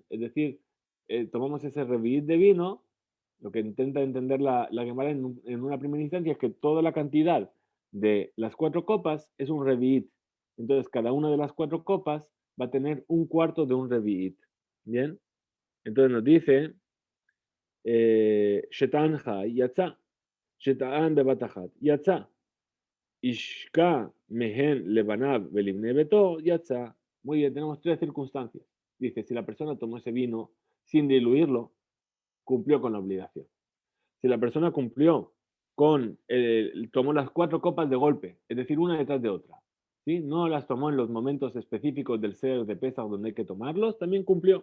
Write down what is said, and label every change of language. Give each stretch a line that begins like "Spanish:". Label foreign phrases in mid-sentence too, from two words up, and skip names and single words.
Spanish: Es decir, tomamos ese revit de vino, lo que intenta entender la Gemara en una primera instancia es que toda la cantidad de las 4 copas es un revit. Entonces, cada una de las 4 copas va a tener un cuarto de un revit, ¿bien? Entonces nos dice,
Hebrew: שתאן חי יצא, שתאן בבת אחת יצא. השקה מהן לבניו ולבני ביתו יצא.
Spanish: Muy bien, tenemos 3 circunstancias. Dice, si la persona tomó ese vino sin diluirlo, cumplió con la obligación. Si la persona cumplió tomó las 4 copas de golpe, es decir, una detrás de otra, ¿sí? No las tomó en los momentos específicos del ser de pesa donde hay que tomarlos, también cumplió.